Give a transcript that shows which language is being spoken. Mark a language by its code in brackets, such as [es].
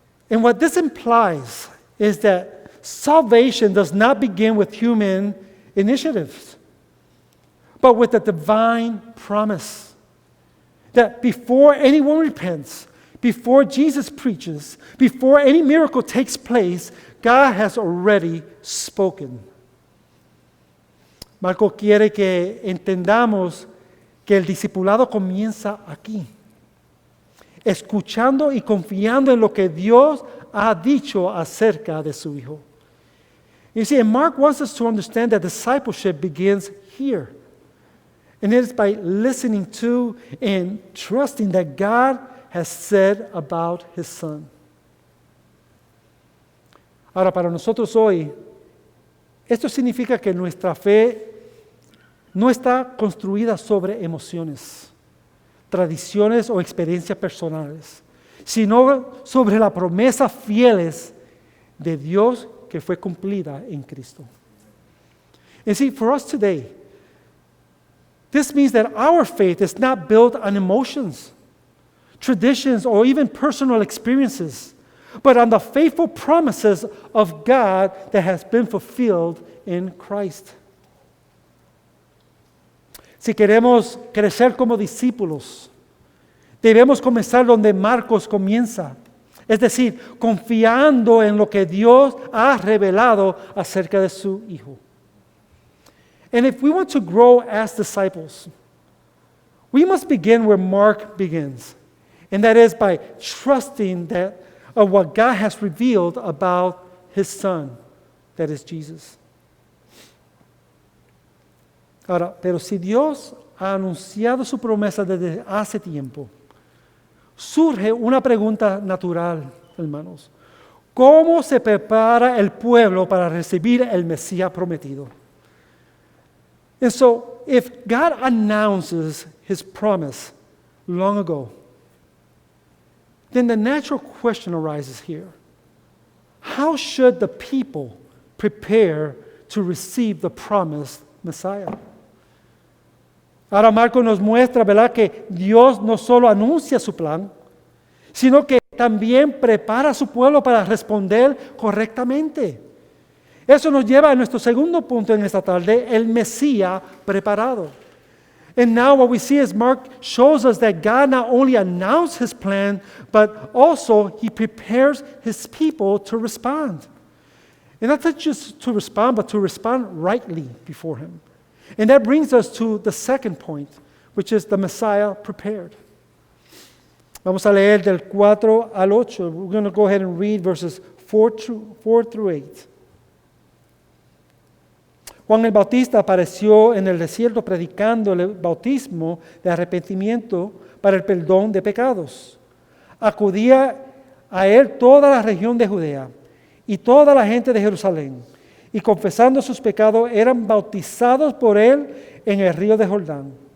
[en] And what this implies is that salvation does not begin with human initiatives, but with a divine promise. That before anyone repents, before Jesus preaches, before any miracle takes place, God has already spoken. [es] Marco quiere que entendamos que el discipulado comienza aquí, escuchando y confiando en lo que Dios ha dicho acerca de su Hijo. [en] You see, and Mark wants us to understand that discipleship begins here. And it is by listening to and trusting that God has said about His Son. [es] Ahora, para nosotros hoy, esto significa que nuestra fe no está construida sobre emociones, tradiciones o experiencias personales, sino sobre las promesas fieles de Dios que fue cumplida en Cristo. [en] And see, for us today, this means that our faith is not built on emotions, traditions, or even personal experiences, but on the faithful promises of God that has been fulfilled in Christ. [es] Si queremos crecer como discípulos, debemos comenzar donde Marcos comienza, es decir, confiando en lo que Dios ha revelado acerca de su Hijo. [en] And if we want to grow as disciples, we must begin where Mark begins, and that is by trusting that of what God has revealed about His Son, that is Jesus. [es] Ahora, pero si Dios ha anunciado su promesa desde hace tiempo, surge una pregunta natural, hermanos. ¿Cómo se prepara el pueblo para recibir el Mesías prometido? [en] And so, if God announces His promise long ago, then the natural question arises here. How should the people prepare to receive the promised Messiah? [es] Ahora Marcos nos muestra, ¿verdad?, que Dios no solo anuncia su plan, sino que también prepara a su pueblo para responder correctamente. Eso nos lleva a nuestro segundo punto en esta tarde, el Mesías preparado. [en] And now what we see is Mark shows us that God not only announced His plan, but also He prepares His people to respond. And not just to respond, but to respond rightly before Him. And that brings us to the second point, which is the Messiah prepared. [es] Vamos a leer del 4 al 8. [en] We're going to go ahead and read verses 4 through 8. [es] Juan el Bautista apareció en el desierto predicando el bautismo de arrepentimiento para el perdón de pecados. Acudía a él toda la región de Judea y toda la gente de Jerusalén, y confesando sus pecados eran bautizados por él en el río de Jordán.